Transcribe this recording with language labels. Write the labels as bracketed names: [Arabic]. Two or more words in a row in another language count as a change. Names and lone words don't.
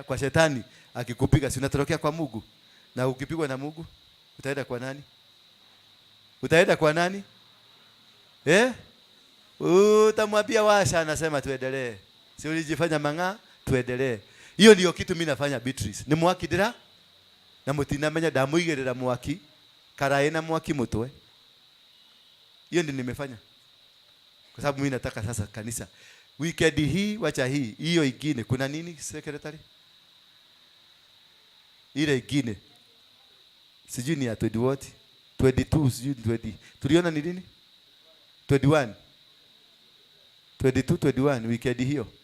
[Swahili] Kwa shetani akikupiga si unatorokea kwa Mungu. Na ukipigwa na Mungu utaenda kwa nani? Utaenda kwa nani? Utamwambia washa, anasema tuendelee. Si ulijifanya mang'aa, tuendelee. Hiyo ndio kitu mimi nafanya Beatrice. [Kikuyu] Ni mwakidira na mutinamenya ndamuigerera mwaki karae na mwaki mutwe. [Swahili] Hiyo ndio nimefanya. Kwa sababu mimi nataka sasa kanisa weekend hii, wacha hii, hiyo ingine kuna nini secretary? Ile ingine sijui ni ya 20 what? 22 sijui 20. Tuliona ni nini? 21 weekend hiyo.